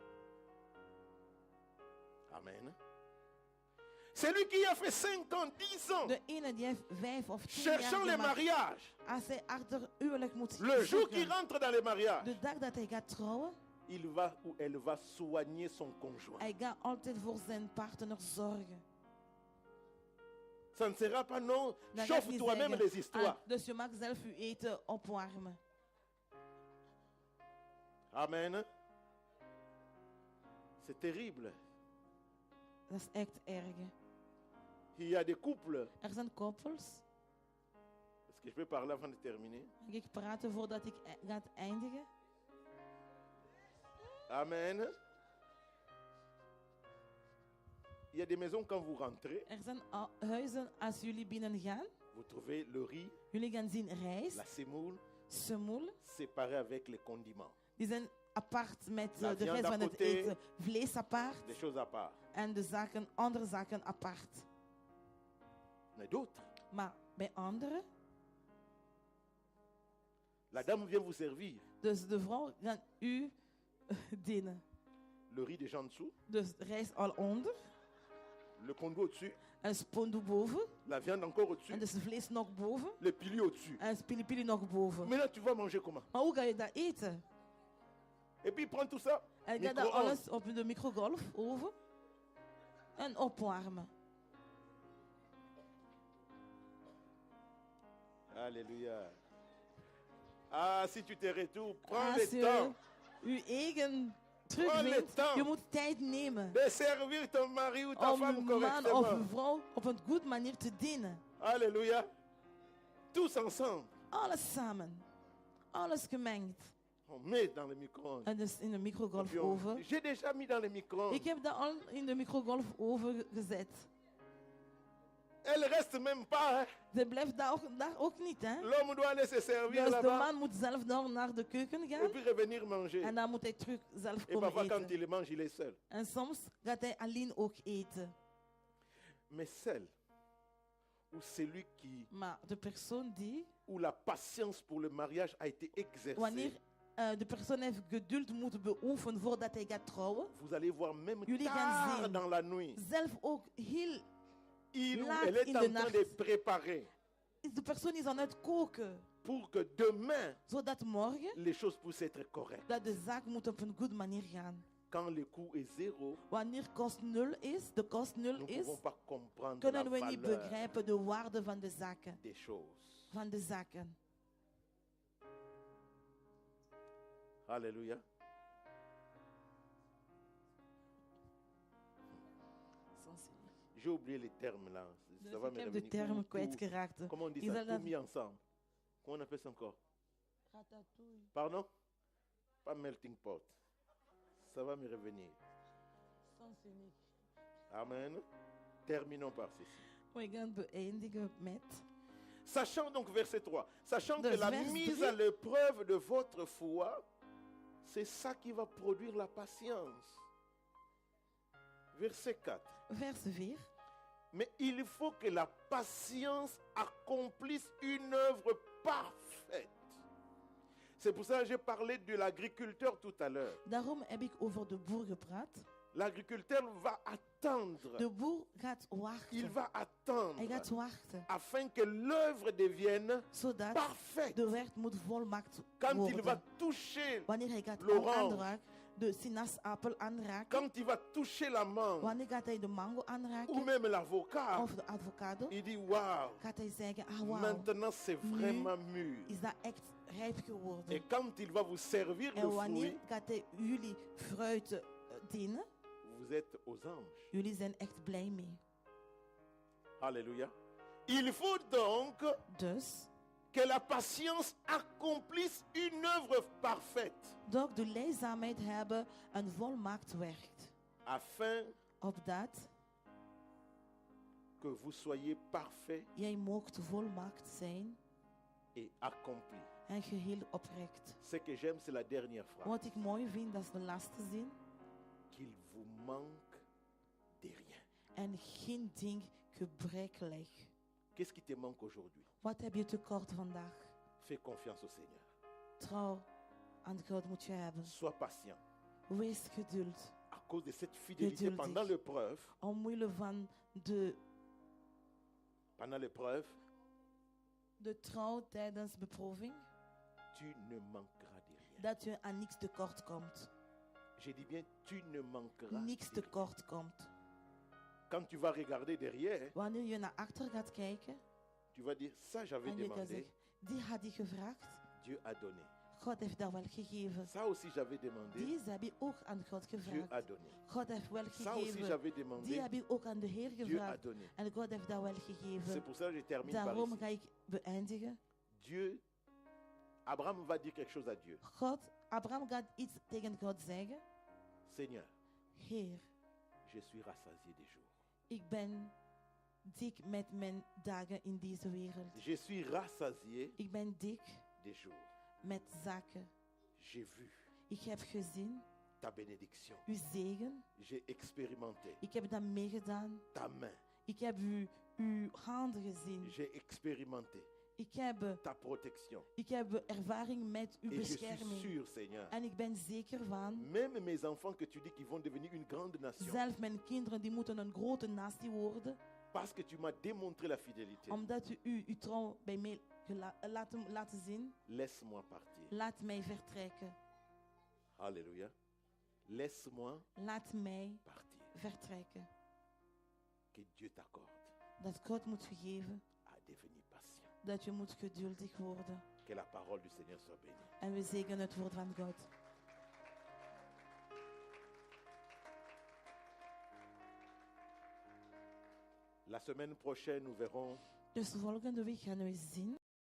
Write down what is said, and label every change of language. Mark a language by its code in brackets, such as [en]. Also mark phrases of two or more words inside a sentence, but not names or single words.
[fr] Amen. C'est lui qui a fait 5 ans, 10 ans, [nl] De ene die heeft 5 of 10 jaar [fr] cherchant les [nl] gemaakt. [fr] mariages. [nl] Als hij achter huwelijk moet [fr] Le jour qu'il [nl] zoeken, [fr] rentre dans les mariages, [nl] de dag dat hij gaat trouwen, [fr] il va ou elle va soigner son conjoint. [nl] hij gaat altijd voor zijn partner zorgen. [fr] Ça ne sera pas non, [nl] Dan gaat [fr] chauffe [nl] hij [fr] toi-même [nl] zeggen, [fr] les histoires. [nl] dus je mag zelf je eten opwarmen. [fr] Amen. C'est terrible. [nl] Dat is echt erg. Hè. [fr] Il y a des couples. [nl] Er zijn koppels. [fr] Est-ce que je peux parler avant de terminer? [nl] Mag ik praten voordat ik ga eindigen? [fr] Amen. Il y a des maisons quand vous rentrez, [nl] Er zijn huizen als jullie binnen gaan. [fr] vous trouvez le riz, [nl] Jullie gaan zien rijst, [fr] la semoule, [nl] semoel. [fr] séparés avec les condiments. [nl] Die zijn apart met [fr] La [nl] de [fr] viande [nl] rest [fr] à [nl] van het [fr] côté. [nl] eten. Vlees apart [fr] Des choses à part. [nl] en de zaken, andere zaken apart. [fr] Mais d'autres, [nl] Maar bij anderen, [fr] la dame vient vous servir. [nl] Dus de vrouw gaat u dienen. [fr] Le riz déjà en dessous, [nl] Dus rijst al onder. [fr] le pondu au-dessus, [nl] En spondu boven. [fr] la viande encore au-dessus, [nl] En dus vlees nog boven. [fr] le pili au-dessus. [nl] En spili nog boven. [fr] Maintenant, tu vas manger comment? [nl] Maar hoe ga je dat eten? [fr] Et puis, prends tout ça, [nl] En ga dat [fr] micro-ondes. [nl] alles op de microgolfoven. En opwarmen. [fr] Alléluia. Ah, si tu te retournes, prends [nl] Als [fr] le [nl] je [fr] temps [nl] je eigen [fr] Prends le [nl] terugwint, [fr] temps. [nl] je moet tijd nemen. [fr] de servir ton mari ou ta [nl] Om [fr] femme [nl] uw man of uw [fr] correctement. [nl] vrouw op een goede manier te dienen. [fr] Alléluia. Tous ensemble, [nl] Alles samen. Alles gemengd. [fr] on met dans le micro-ondes. [nl] En dus in de [fr] Et puis [nl] microgolfoven. [fr] j'ai déjà mis dans le micro-ondes. [nl] Ik heb dat al in de microgolfoven gezet. [fr] Elle reste même pas. Hein. [nl] Ze blijft daar ook niet, hè? [fr] L'homme doit aller se servir [nl] Dus de [fr] là-bas [nl] man moet zelf naar de keuken [fr] et [nl] gaan. [fr] puis revenir manger. [nl] En dan moet hij terug zelf [fr] Et [nl] komen [fr] parfois, quand [nl] eten. [fr] il mange, il est seul. [nl] En soms gaat hij alleen ook eten. [fr] Mais celle ou celui qui, [nl] Maar de persoon die, [fr] où la patience pour le mariage a été [nl] wanneer [fr] exercée, [nl] de persoon heeft geduld moeten beoefenen voordat hij gaat trouwen, [fr] vous allez voir même [nl] Jullie gaan [fr] tard [nl] zien. [fr] dans la nuit, [nl] zelf ook heel, [fr] il ou [nl] Laat [fr] elle est [nl] in [fr] en [nl] de [fr] train [nl] nacht. [fr] de préparer [nl] is de persoon is aan het koken. [fr] pour que demain, [nl] Zodat morgen, [fr] les choses puissent être correctes. [nl] dat de zaak moet op een goede manier gaan. [fr] Quand le coût est zéro, [nl] Wanneer kost nul is, de kost nul [fr] nous ne [nl] is, [fr] pouvons pas comprendre la [nl] kunnen we niet [fr] valeur [nl] begrijpen de waarde van de zaken. [fr] des choses. [nl] Van de zaken. [fr] Alléluia. J'ai oublié les termes là. [nl] Dus [fr] Ça va [nl] ik [fr] me [nl] heb de [fr] revenir. [nl] termen [fr] Tout- [nl] kwijtgeraakt. [fr] Comment on dit [nl] Is [fr] ça? [nl] dat [fr] Tout [nl] dat- [fr] mis ensemble. Comment on appelle ça encore? Pardon? Pas [en] melting pot. [fr] Ça va me revenir. Amen. Terminons par ceci. [nl] We gaan beëindigen met. [fr] Sachant donc, verset 3, sachant [nl] Dus [fr] que la [nl] vers [fr] mise [nl] 3. [fr] à l'épreuve de votre foi, c'est ça qui va produire la patience. Verset 4. [nl] Vers 4. [fr] Mais il faut que la patience accomplisse une œuvre parfaite. C'est pour ça que j'ai parlé de l'agriculteur tout à l'heure. [nl] Daarom heb ik over de boer gepraat. [fr] L'agriculteur va attendre. [nl] De boer gaat [fr] Il [nl] wachten. [fr] va [nl] Hij [fr] attendre [nl] gaat wachten. [fr] afin que l'œuvre devienne [nl] Zodat [fr] parfaite. [nl] de werk moet volmaakt [fr] Quand il va [nl] worden. [fr] toucher, [nl] Wanneer hij gaat [fr] l'orange. [nl] aanraken, de sinaasappel aanraken. [fr] quand il va toucher la mangue [nl] Wanneer gaat hij de mango [fr] ou [nl] aanraken. [fr] même l'avocat, [nl] Of de avocado. [fr] il dit waouh, [nl] Gaat hij zeggen, ah wauw, [fr] maintenant c'est vraiment mûr. [nl] is dat echt rijp [fr] Et [nl] geworden. [fr] quand il va vous servir le [nl] En wanneer [fr] fruit, [nl] gaat hij jullie fruit dienen, [fr] vous êtes aux anges. [nl] jullie zijn echt blij mee. [fr] Alléluia. Il faut donc [nl] Dus, [fr] que la patience accomplisse une œuvre parfaite [nl] door de leidzaamheid hebben een volmaakt werk. [fr] afin [nl] Opdat [fr] que vous soyez parfait [nl] jij moogt volmaakt zijn [fr] et accompli. [nl] en geheel oprecht. [fr] Ce que j'aime, c'est la dernière phrase. [nl] Wat ik mooi vind, dat is de laatste zin. [fr] Qu'il vous manque de rien. [nl] En geen ding gebrekkelijk. [fr] Qu'est-ce qui te manque aujourd'hui? [nl] Wat heb je tekort vandaag? [fr] Fais confiance au Seigneur. [nl] Trouw aan God moet je hebben. [fr] Sois patient. [nl] Wees geduld. [fr] À cause de cette fidélité [nl] Geduldig. [fr] pendant l'épreuve, [nl] Omwille van [fr] pendant l'épreuve, [nl] de trouw tijdens beproeving, [fr] tu ne manqueras de rien. [nl] dat je aan niks tekort komt. [fr] Je dis bien, tu ne manqueras [nl] Niks [fr] de rien. [nl] tekort komt. [fr] Quand tu vas regarder derrière, [nl] Wanneer je naar achter gaat kijken [fr] tu vas dire, ça j'avais [nl] en je gaat [fr] demandé, [nl] zeggen, die had ik gevraagd, [fr] Dieu a donné. [nl] God heeft dat wel gegeven. [fr] Ça aussi j'avais demandé, [nl] Deze heb ik ook aan God [fr] Dieu a [nl] gevraagd. [fr] donné. [nl] God heeft wel [fr] Ça aussi [nl] gegeven. [fr] j'avais [nl] Die [fr] demandé, [nl] heb ik ook aan de Heer [fr] Dieu a [nl] gevraagd. [fr] donné. [nl] En God heeft dat wel [fr] C'est [nl] gegeven. [fr] pour ça que je termine par [nl] Daarom [fr] ici. [nl] ga ik beëindigen. [fr] Dieu, Abraham va dire quelque chose à Dieu. [nl] Abraham gaat iets tegen God zeggen. [fr] Seigneur, [nl] Heer, [fr] je suis rassasié des jours. [nl] ik ben dik met mijn dagen in deze wereld. [fr] Je suis rassasié [nl] Ik ben dik [fr] des jours. [nl] met zaken. [fr] J'ai vu [nl] Ik heb gezien [fr] ta bénédiction. [nl] uw zegen. [fr] J'ai expérimenté [nl] Ik heb dat meegedaan. [fr] ta main. [nl] Ik heb uw handen gezien. [fr] J'ai expérimenté ta protection. [nl] ik heb ervaring met uw [fr] Et je suis [nl] bescherming. [fr] sûr, Seigneur, [nl] En ik ben zeker van, [fr] même mes enfants que tu dis qu'ils vont devenir une grande nation, [nl] zelf mijn kinderen die moeten een grote natie worden, [fr] parce que tu m'as démontré la fidélité, [nl] omdat u uw trouw bij mij laten zien, [fr] laisse-moi partir. [nl] laat mij vertrekken. [fr] Alléluia. Laisse-moi [nl] Laat mij [fr] partir. [nl] vertrekken. [fr] Que Dieu t'accorde [nl] Dat God moet geven, [fr] à devenir patient. [nl] dat je moet geduldig worden. [fr] Que la parole du Seigneur soit bénie. [nl] En we zegenen het woord van God. [fr] La semaine prochaine, nous verrons [nl] Dus volgende week gaan we zien